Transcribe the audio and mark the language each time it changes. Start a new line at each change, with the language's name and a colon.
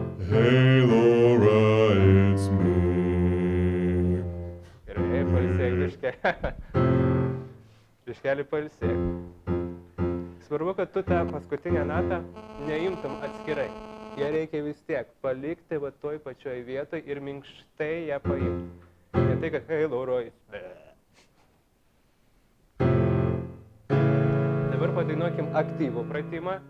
English: Hey Laura, it's me.
Lithuanian: Gerai, pailsėk biškelį. Biškelį pailsėk. Svarbu, kad tu tą paskutinę natą neimtum atskirai. Ją reikia vis tiek palikti va toj pačioj vietoj ir minkštai ją paimti. Ne tai, kad
English: hey Laura, it's me.
Lithuanian: Dabar padainuokim aktyvų pratimą.